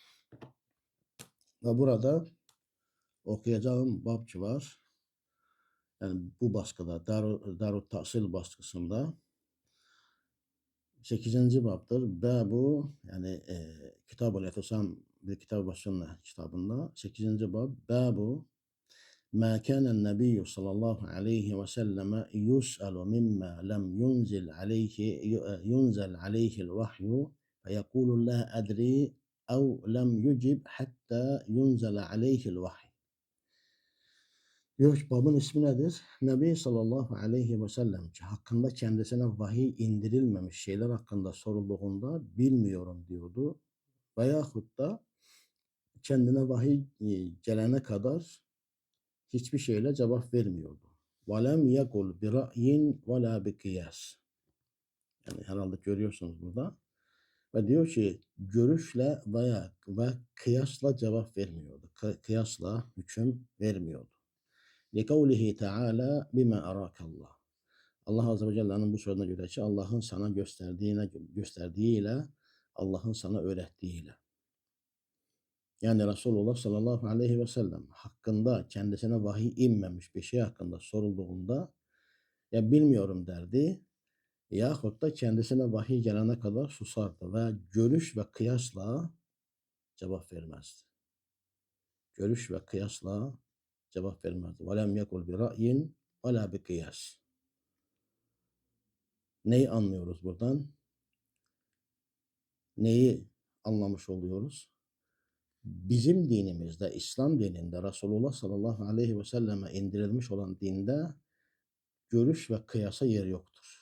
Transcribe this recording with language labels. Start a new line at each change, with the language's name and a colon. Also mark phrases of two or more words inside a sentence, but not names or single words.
Turkish: Ve burada okuyacağım babçı var. Yani bu baskıda, Darut Tahsil baskısında 8. babdır. Babu yani Kitab-ı Efesam bir Kitab-ı Sünne kitabında 8.
Arabic: bab Babu ما كان النبي صلى الله عليه وسلم يسأل مما لم ينزل عليه الوحي فيقول لا أدري أو لم يجب حتى ينزل عليه الوحي.
Turkish: Diyor ki babın ismi nedir? Nebi
Arabic: صلى الله عليه وسلم
Turkish: hakkında kendisine vahiy indirilmemiş şeyler hakkında sorulduğunda bilmiyorum diyordu. Veyahut da kendine vahiy gelene kadar hiçbir şeyle cevap vermiyordu.
Arabic: وَلَمْ يَقُلْ بِرَأْيٍ وَلَا بِقِيَاسٍ.
Turkish: Yani herhalde görüyorsunuz burada. Ve diyor ki görüşle ve kıyasla cevap vermiyordu. Kıyasla hüküm vermiyordu.
Arabic: لِقَوْلِهِ تَعَالَى بِمَا أَرَاكَ اللّٰهِ.
Turkish: Allah
Arabic: عز وجل
Turkish: bu sözüne göre ki Allah'ın sana gösterdiğiyle, Allah'ın sana öğrettiğiyle. Yani Resulullah
Arabic: صلى الله عليه وسلم
Turkish: hakkında kendisine vahiy inmemiş bir şey hakkında sorulduğunda ya bilmiyorum derdi yahut da kendisine vahiy gelene kadar susardı ve görüş ve kıyasla cevap vermezdi. Görüş ve kıyasla cevap vermezdi.
Arabic: وَلَمْ يَقُلْ بِرَأْيٍ وَلَا بِقِيَاسٍ.
Turkish: Neyi anlıyoruz buradan? Neyi anlamış oluyoruz? Bizim dinimizde, İslam dininde, Resulullah
Arabic: صلى الله عليه وسلم
Turkish: indirilmiş olan dinde görüş ve kıyasa yer yoktur.